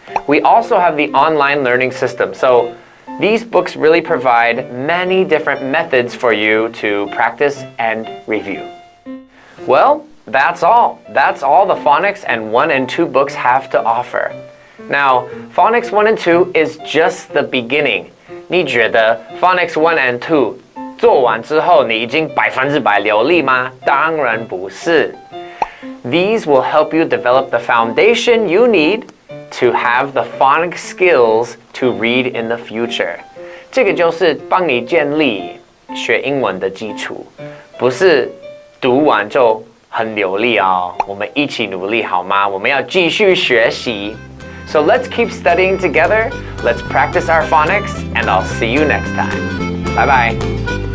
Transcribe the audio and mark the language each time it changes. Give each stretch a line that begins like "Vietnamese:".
English: We also have the online learning system. So these books really provide many different methods for you to practice and review. Well, that's all. That's all the Phonics and 1 and 2 books have to offer. Now, Phonics 1 and 2 is just the beginning.
Chinese: 你觉得 Phonics 1 and 2做完之后你已经100%流利吗？当然不是。
English: These will help you develop the foundation you need to have the phonics skills to read in the future.
Chinese: 这个就是帮你建立学英文的基础，不是读完就很流利哦。我们一起努力好吗？我们要继续学习。
English: So let's keep studying together. Let's practice our phonics, and I'll see you next time. Bye bye.